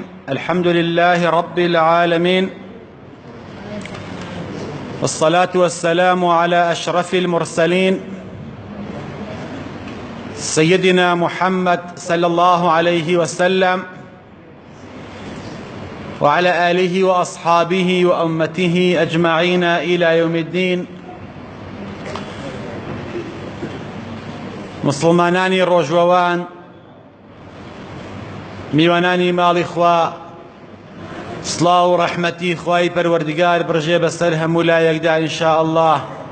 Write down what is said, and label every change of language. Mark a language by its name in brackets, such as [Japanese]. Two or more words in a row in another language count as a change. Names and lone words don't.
[Arabic] الحمد لله رب العالمين، والصلاة والسلام على أشرف المرسلين سيدنا محمد صلى الله عليه وسلم وعلى آله وأصحابه وأمته أجمعين إلى يوم الدين. [Central Kurdish] مسلمانانی ڕۆژوەوان، میوانانی ماڵی خوا، سڵاو و ڕەحمەتی خوای پەروەردگار بڕژێ بەسەر هەموو لایەکدا [Arabic] ئینشاء الله.